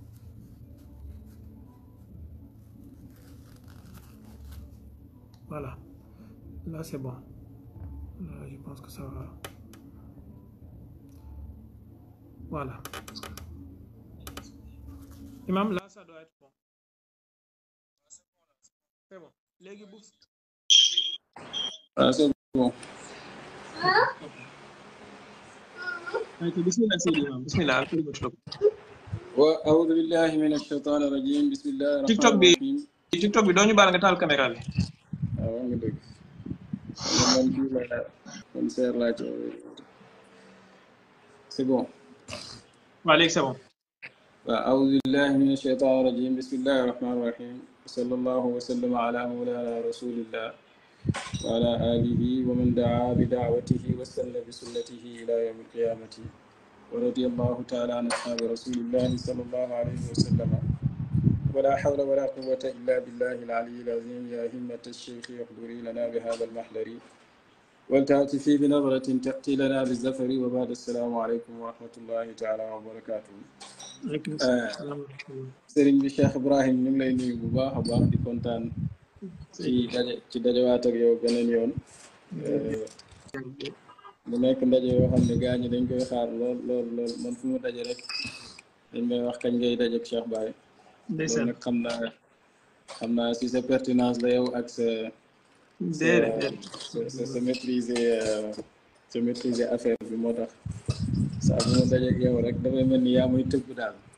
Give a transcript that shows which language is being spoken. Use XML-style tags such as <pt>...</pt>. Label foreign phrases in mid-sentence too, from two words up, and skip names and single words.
<fr>voilà Là, c'est bon. Là, je pense que ça va. Voilà. Imam, là, ça doit être bon. C'est bon.</fr> <wo>Légui bu</wo> <fr>Ah, c'est bon.</fr> <ar>bismillah Seydi Imam. Bismillah. وأعوذ بالله من الشيطان الرجيم بسم الله</ar> <wo>TikTok</wo> <ar>الرحمن</ar> <wo>bi</wo> <ar>الرحيم.</ar> <wo>TikTok bi doo ñu baal nga taal caméra bi. waaw nga dëgg man kii la man seer laa ci</wo> <fr>c'est bon.</fr> <wo>waaw léegi</wo> <fr>c'est bon.</fr> <ar>أعوذ بالله من الشيطان الرجيم بسم الله الرحمن الرحيم صلى الله وسلم على مولانا رسول الله وعلى آله ومن دعا بدعوته واستنى بسنته إلى يوم القيامة ورضي الله تعالى عن أصحاب رسول الله صلى الله عليه وسلم ولا حول ولا قوة إلا بالله العلي العظيم يا همة الشيخ احضري لنا بهذا المحضر ولتأتي في بنظرة تأتي لنا بالزفر وبعد السلام عليكم ورحمة الله تعالى وبركاته. عليكم السلام.</ar> <wo>sëriñ bi Cheikh Ibrahim ñu ngi lay nuyu bu baax a baax di kontaan ci dajawaat ak yow beneen yoon mu nekk ndaje yoo xam ne gaa ñi dañ koy xaar lool man fu mu daje rek dañ may wax kañ ngay daje ak Cheikh Baye loolu nag xam naa si sa pertinence la yow ak sa</wo> <fr>maîtriser affaire</fr> <wo>bi moo tax saa bu ma daje ak yow rek dafay mel ni yaa muy tëgg daal</wo>